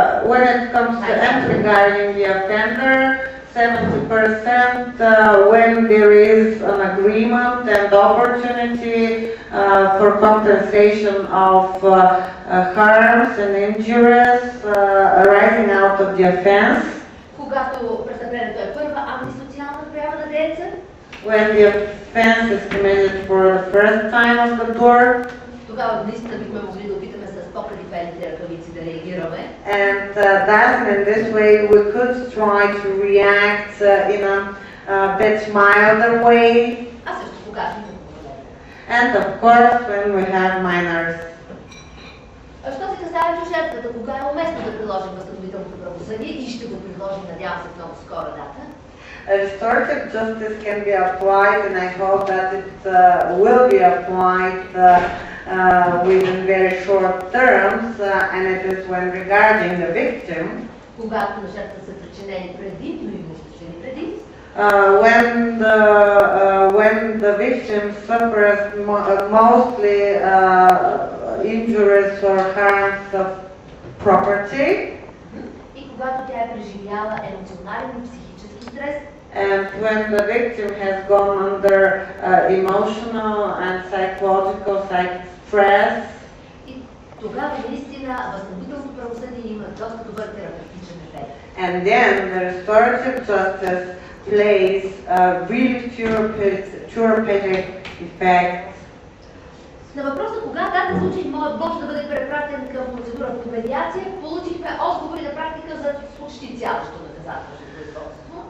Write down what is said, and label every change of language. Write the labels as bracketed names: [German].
[English] When it comes to regarding the offender, 70% when there is an agreement and opportunity for compensation of harms and injuries arising out of the offense. [Bulgarian] Когато престъплението е първа антисоциална проява на деца. [English] When the offense is committed for the first time of the tort. [Bulgarian] Тогава наистина бихме могли да опитаме с по-предипелните ръкавици да реагираме. [English] And that in this way we could try to react in a bit milder way. [Bulgarian] А също когато има проблеми. [English] And of course when we have minors. [Bulgarian] Що се касае до жертвата, кога е уместно да приложим възстановителното правосъдие и ще го приложим, надявам се, в много скора дата. [English] Restorative justice can be applied, and I hope that it will be applied within very short terms, and it is when regarding the victim. [Bulgarian] Когато на жертва са причинени предимно имуществени предимства. [English] When the victim suffers mostly injuries or harms of property. [Bulgarian] И когато тя е преживяла емоционален и психически стрес. [English] And when the victim has gone under emotional and psychological stress. [Bulgarian] И тогава наистина възстановителното правосъдие има доста добър терапевтичен ефект. [English] And then the restorative justice plays a really therapeutic effect. [Bulgarian] На въпроса кога даден случай може да бъде препратен към процедура по медиация, получихме отговори на практика за почти цялото наказателно производство.